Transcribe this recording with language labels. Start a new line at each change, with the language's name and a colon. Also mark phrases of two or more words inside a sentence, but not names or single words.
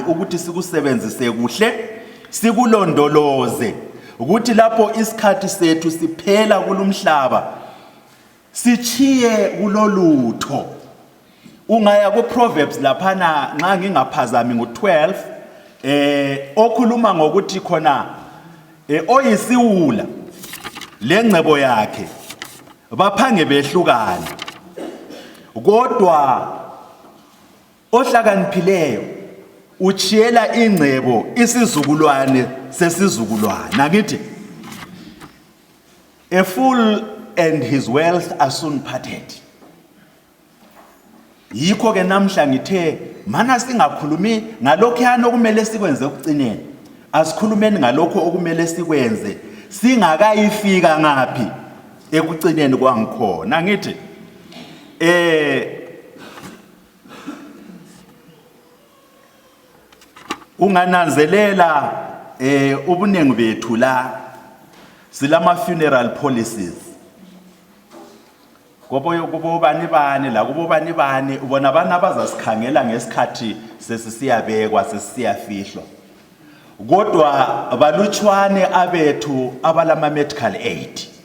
North Ndebele: ukuthi sikusebenzise kuhle sikulondoloze ukuthi lapho isikhathi sethu siphela kulumhlaba sichiye kulolutho ungaya ku Proverbs laphana nxa ngingaphazami ngo12 okhuluma ngokuthi khona oyisiwula lengcebo yakhe baphange behlukana kodwa ohlakaniphileyo uchiyela ingcebo isizukulwane sesizukulwana ngithi
English: a fool and his wealth are soon parted
North Ndebele: yikho ke namhla ngithe mana singakhulumi ngalokho yana okumele sikwenze ukucineni asikhulumeni ngalokho okumele sikwenze singakayifika ngapi ekucineni kwangikhona ngithi ungananzelela ubunengi bethu la silama
English: funeral policies
North Ndebele: kubo bani la kubo bani ubona abana abazasikhangela ngesikhathi sesisiyabekwa sesiyafihlwa kodwa balutshwane abethu abalama
English: medical aid